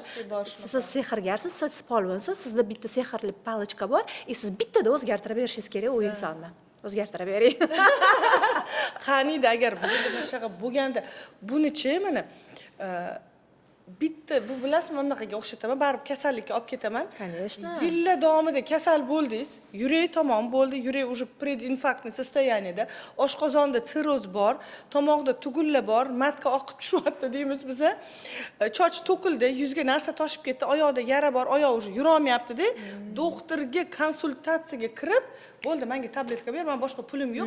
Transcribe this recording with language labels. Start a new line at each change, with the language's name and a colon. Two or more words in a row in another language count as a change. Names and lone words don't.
Uzbek: Siz sehrgarsiz, siz polvonsiz, sizda bitta sehrli palichka bor, siz bittada o'zgartirib berishingiz kerak u insonni. O'zgartirib bering. Qaniydi agar bizda shunaqa bo'lganda, buni-chi mana bitta bu bilasizmi, mana bunaqaga o'xshataman, baribir kasallikka olib ketaman. Конечно. Yillar davomida kasal bo'ldingiz, yurak tomon bo'ldi, yurak
Russian: уже прединфарктный состояниеda,
Uzbek: oshqozonda sirroz bor, tomoqda tugullar bor, matka oqib tushyapti deymiz biza. Choch to'kildi, yuzga narsa toshib ketdi, oyoqda yara bor, oyoq уже yura olmayapti-da. Doktorga konsultatsiyaga kirib, bo'ldi, menga tabletka ber, men boshqa pulim yo'q.